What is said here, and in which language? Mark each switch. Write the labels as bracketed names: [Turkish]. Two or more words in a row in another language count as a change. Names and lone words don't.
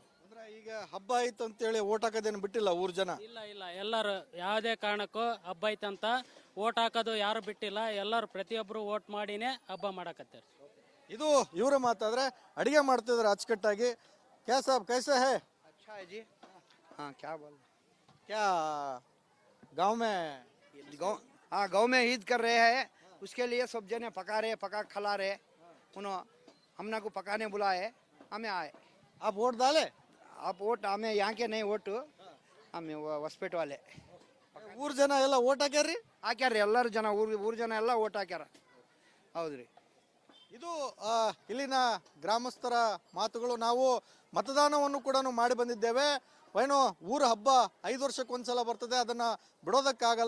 [Kannada] ಅಂದ್ರೆ ಈಗ ಹಬ್ಬ ಆಯ್ತು ಅಂತೇಳಿ ಓಟ್ ಹಾಕೋದೇನು ಬಿಟ್ಟಿಲ್ಲ ಊರ್ ಜನ? ಇಲ್ಲ ಇಲ್ಲ, ಎಲ್ಲರೂ ಯಾವುದೇ ಕಾರಣಕ್ಕೂ ಹಬ್ಬ ಐತಂತ ಓಟ್ ಹಾಕೋದು ಯಾರು ಬಿಟ್ಟಿಲ್ಲ. ಎಲ್ಲರೂ ಪ್ರತಿಯೊಬ್ಬರು ಓಟ್ ಮಾಡಿನೇ ಹಬ್ಬ ಮಾಡಕತ್ತಾರೆ. ಇದು ಇವರ ಮಾತಾದ್ರೆ ಅಡಿಗೆ ಮಾಡ್ತಿದ್ದಾರೆ ಅಚ್ಚುಕಟ್ಟಾಗಿ. [Hindi] क्या साब कैसा है? अच्छा है जी। हाँ क्या बोल क्या गांव में गाँव हाँ गाँव में ईद कर रहे हैं, उसके लिए सब जने पका रहे, पका खिला रहे। उन्होंने हमने को पकाने बुलाए, हमें आए। आप वोट डाले? आप वोट हमें यहाँ के नहीं वोट, हमें ಹೊಸಪೇಟೆ वाले [Kannada] ಊರ್ ಜನ ಎಲ್ಲ ಓಟ್ ಹಾಕ್ಯಾರ್ರಿ? ಹಾಕ್ಯಾರ್ರಿ. ಎಲ್ಲರೂ ಜನ ಊರ್ ಜನ ಎಲ್ಲ ಓಟ್ ಹಾಕ್ಯಾರ. ಹೌದ್ರಿ. ಇದು ಇಲ್ಲಿನ ಗ್ರಾಮಸ್ಥರ ಮಾತುಗಳು. ನಾವು ಮತದಾನವನ್ನು ಕೂಡ ಮಾಡಿ ಬಂದಿದ್ದೇವೆ. ಏನೋ ಊರ ಹಬ್ಬ 5 ವರ್ಷಕ್ಕೊಂದ್ಸಲ ಬರ್ತದೆ, ಅದನ್ನ ಬಿಡೋದಕ್ಕಾಗಲ್ಲ.